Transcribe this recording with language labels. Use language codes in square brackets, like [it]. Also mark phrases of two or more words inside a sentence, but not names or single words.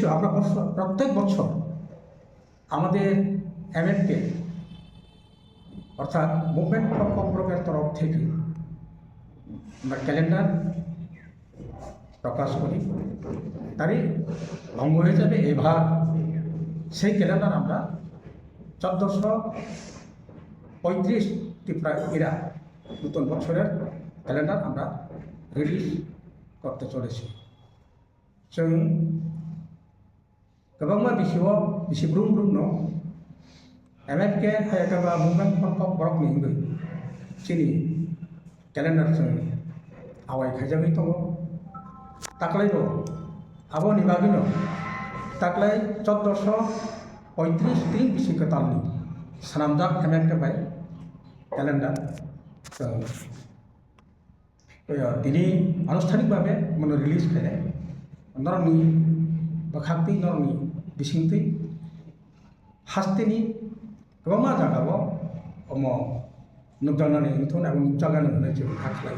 [bn] আমরা প্রত্যেক বছর আমাদের এমএফকে অর্থাৎ মুভমেন্ট ফর ককবরকের তরফ থেকে আমরা ক্যালেন্ডার প্রকাশ করি। তারই ভঙ্গ হয়ে যাবে এবার সেই ক্যালেন্ডার আমরা 1435 ত্রিপুরা এরা নতুন বছরের ক্যালেন্ডার আমরা রিলিজ করতে চলেছি। [trp] जों गोबां बिसिआव बिसिब्रुं ब्रुंनो एमएफके हायाकाबा मुभमेन्ट फर ककबरक निंगै चिनि क्यालेन्डार जों आवै खायजागै दङ। ताकलायबो आबोनि बागैनो ताकलाय 1435 दिन बिसिखो तालनि सानामजाक एमएफके बाय क्यालेन्डार जों दिनै आनुষ্ঠাनिकभावे माने रिलिज खायनाय नरनि बखाक्ति नरनि बिसिंथै हास्तेनि गोबां जागाव अम नुजानानै नथुन एबं नुजागानो होनाय जों हाख्लायो।